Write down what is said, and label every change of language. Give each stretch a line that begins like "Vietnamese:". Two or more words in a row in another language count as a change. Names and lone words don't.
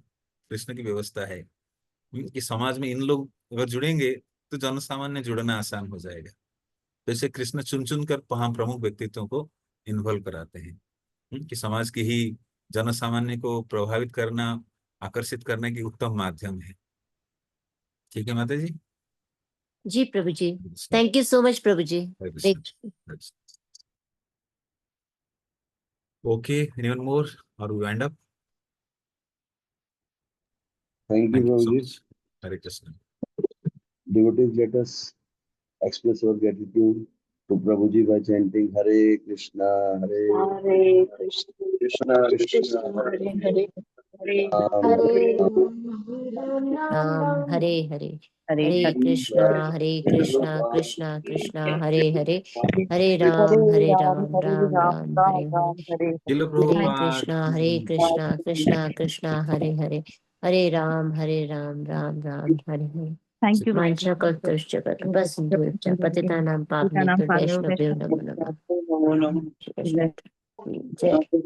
Hindi: कृष्ण की व्यवस्था है कि समाज में इन लोग अगर जुड़ेंगे तो जन सामान्य जुड़ना आसान हो जाएगा। तो इसे कृष्ण चुन चुन कर वहां प्रमुख व्यक्तित्वों को इन्वॉल्व कराते हैं, कि समाज की ही जन सामान्य को प्रभावित करना, आकर्षित करने की उत्तम माध्यम है। ठीक है माता जी। जी प्रभु जी,
English: thank you so much प्रभु जी।
Hindi: हरे कृष्ण।
English: Okay, anyone more or we wind up? Thank you, Thank you so Prabhuji. much. Hare Krishna. Devotees, let us express our gratitude to Prabhuji by chanting Hare Krishna,
Sanskrit: हरे कृष्ण Krishna, कृष्ण हरे हरे हरे Ram, राम हरे हरे, हरे हरे कृष्णा कृष्णा कृष्णा हरे हरे, हरे राम राम राम राम हरे हरे, हरे Srila हरे Prabhupada. कृष्णा कृष्णा हरे हरे, हरे राम राम राम हरे हरे।
English: thank you
Sanskrit: वांछा कल्पतरुश्च कृपा सिंधुभ्यश्च पतितानां पावनेभ्यो वैष्णवेभ्यो नमो नमः। जय